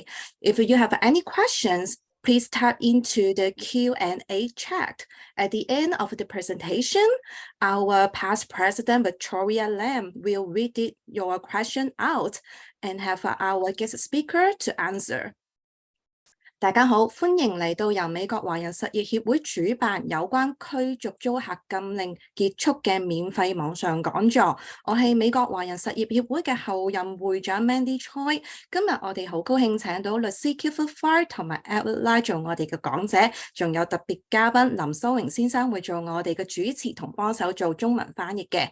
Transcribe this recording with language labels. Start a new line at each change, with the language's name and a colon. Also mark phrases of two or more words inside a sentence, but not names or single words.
English: If you have any questions, please type into the Q&A chat. At the end of the presentation, our past president, Victoria Lam, will read your question out and have our guest speaker to answer.
Cantonese: 大家好，歡迎嚟到由美國華人實業協會主辦有關驅逐租客禁令結束嘅免費網上講座。我係美國華人實業協會嘅後任會長 Mandy Choi。今日我哋好高興請到律師 Clifford Fried 同埋 Edward Lai 做我哋嘅講者，仲有特別嘉賓林修榮先生會做我哋嘅主持同幫手做中文翻譯嘅。